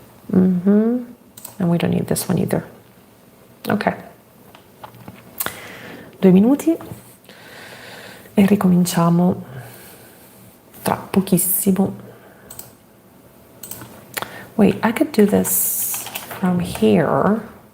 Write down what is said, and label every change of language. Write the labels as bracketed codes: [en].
[en] And we don't need this one either. [it] Ok, 2 minuti e ricominciamo tra pochissimo. [en] Wait, I could do this from here.